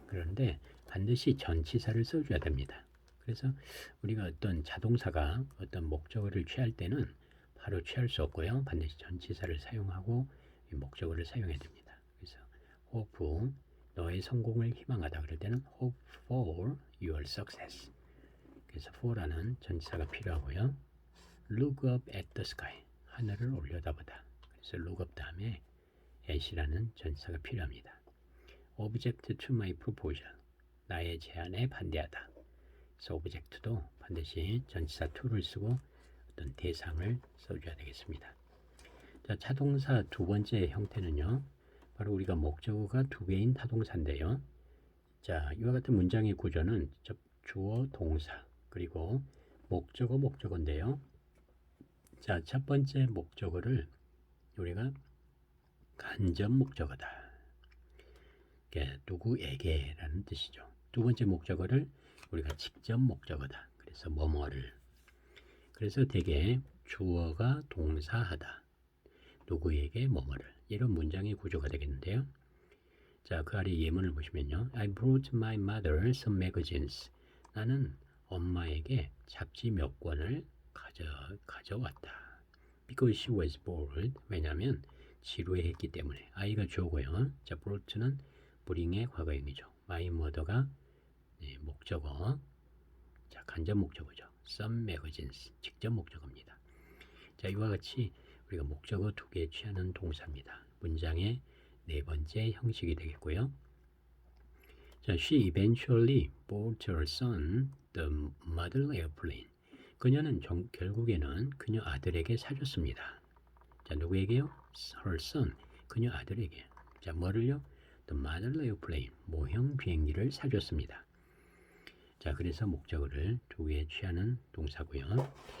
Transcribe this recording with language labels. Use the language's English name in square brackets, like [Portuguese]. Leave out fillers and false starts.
[Korean] 그런데 반드시 전치사를 써줘야 됩니다. 그래서 우리가 어떤 자동사가 어떤 목적어를 취할 때는 바로 취할 수 없고요. 반드시 전치사를 사용하고 목적어를 사용해야 됩니다. 그래서 hope, 너의 성공을 희망하다 그럴 때는 [English] hope for your success. [Korean] 그래서 for라는 전치사가 필요하고요. [English] look up at the sky, [Korean] 하늘을 올려다보다. 그래서 look up 다음에 at이라는 전치사가 필요합니다. [English] object to my proposal, [Korean] 나의 제안에 반대하다. 그래서 object도 반드시 전치사 to를 쓰고 어떤 대상을 써줘야 되겠습니다. 자, 타동사 두 번째 형태는요. 바로 우리가 목적어가 두 개인 타동사인데요. 자, 이와 같은 문장의 구조는 주어, 동사, 그리고 목적어인데요. 자, 첫 번째 목적어를 우리가 간접 목적어다. 누구에게라는 뜻이죠. 두 번째 목적어를 우리가 직접 목적어다. 그래서 뭐뭐를. 그래서 대개 주어가 동사하다. 누구에게 뭐뭐를. 이런 문장의 구조가 되겠는데요. 자, 그 아래 예문을 보시면요. [English] I brought my mother some magazines. [Korean] 나는 엄마에게 잡지 몇 권을 가져왔다. [English] Because she was bored. [Korean] 왜냐하면 지루해했기 때문에. I가 주어고요. 자, brought는 bring의 과거형이죠. [English] My mother [Korean] 가 목적어. 자, 간접 목적어죠. [English] Some magazines, [Korean] 직접 목적어입니다. 자, 이와 같이 우리가 목적어 두 개 취하는 동사입니다. 문장의 네 번째 형식이 되겠고요. [English] 자, she eventually bought her son the model airplane. [Korean] 그녀는 결국에는 그녀 아들에게 사줬습니다. 자, 누구에게요? [English] Her son, [Korean] 그녀 아들에게. 자, 뭐를요? [English] The model airplane, [Korean] 모형 비행기를 사줬습니다. 자, 그래서 목적어를 두 개 취하는 동사고요.